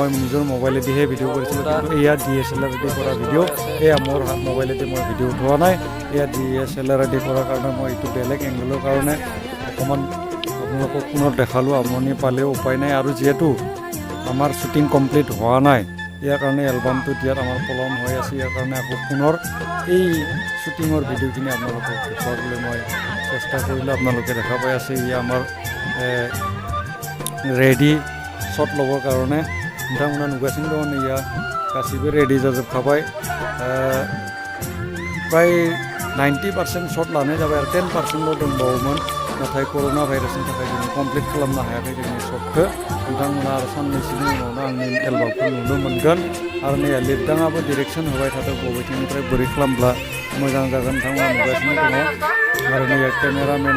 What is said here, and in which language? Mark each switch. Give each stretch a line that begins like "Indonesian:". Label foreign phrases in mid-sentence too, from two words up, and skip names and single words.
Assamese: নিজৰ মোবাইলেদিহে ভিডিঅ' কৰিছিলোঁ কিন্তু এয়া DSLR-দি কৰা ভিডিঅ' এয়া মোৰ মোবাইলেদি মই ভিডিঅ' উঠোৱা নাই এয়া DSLR-দি কৰাৰ কাৰণে মই এইটো বেলেগ এংগলৰ কাৰণে অকণমান আপোনালোকক পুনৰ দেখালোঁ আমনি পালেও উপায় নাই আৰু যিহেতু আমাৰ শ্বুটিং কমপ্লিট হোৱা নাই ইয়াৰ কাৰণে এলবামটো দিয়াত আমাৰ পলম হৈ আছে ইয়াৰ কাৰণে আকৌ পুনৰ এই শ্বুটিঙৰ ভিডিঅ'খিনি আপোনালোকক দেখুৱাবলৈ মই চেষ্টা কৰিলোঁ আপোনালোকে দেখা পাই আছে ই আমাৰ ৰেডি শ্বট ল'বৰ কাৰণে
Bodo: नोंथांमोना नुगासिनो दङ नै गासिबो रेडि जाजोबखाबाय प्राय 90% शट लानाय जाबाय आरो 10%ल' दंबावोमोन नाथाय कर'ना भाइरासनि थाखाय जों कमप्लिट खालामनो हायाखै जोंनि शटखौ नोंथांमोना आरो साननैसोनि उनावनो आंनि एलबामखौ नुनो मोनगोन आरो नै लिरदाङाबो डिरेक्सन होबाय थादों बबेथिंनिफ्राय बोरै खालामब्ला मोजां जागोन नोंथांमोना नुगासिनो दङ आरो नै केमेरामेन